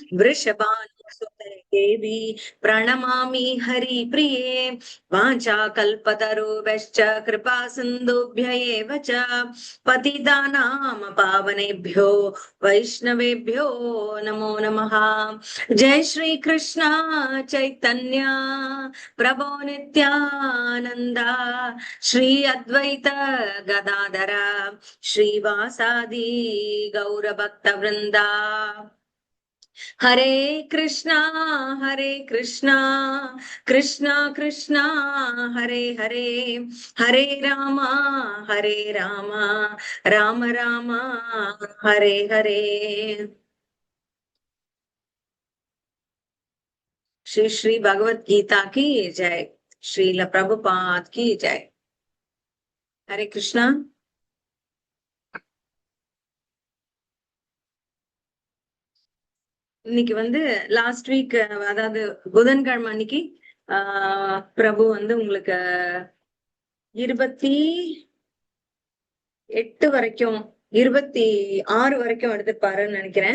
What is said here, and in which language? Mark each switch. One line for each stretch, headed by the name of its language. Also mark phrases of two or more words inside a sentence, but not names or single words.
Sanskrit: वृषभानुसुते देवी प्रणमामि हरिप्रिये वाञ्छाकल्पतरुभ्यश्च कृपा सिन्धुभ्य एव च पतितानां पावनेभ्यो वैष्णवेभ्यो नमो नमः। जय श्री कृष्ण चैतन्य प्रभो नित्यानंदा श्री अद्वैत गदाधर श्रीवासादि गौरभक्त वृंदा। हरे कृष्णा कृष्णा कृष्णा हरे हरे, हरे राम राम राम हरे हरे।
Hindi: श्री श्री भगवत गीता की जय, श्रील प्रभुपाद की जय। हरे कृष्णा।
Tamil: இன்னைக்கு
English: last week,
Tamil: அதாவது புதன்கிழமை அன்னைக்கு பிரபு உங்களுக்கு 28 வரைக்கும் 26 வரைக்கும் எடுத்துப்பாருன்னு நினைக்கிறேன்.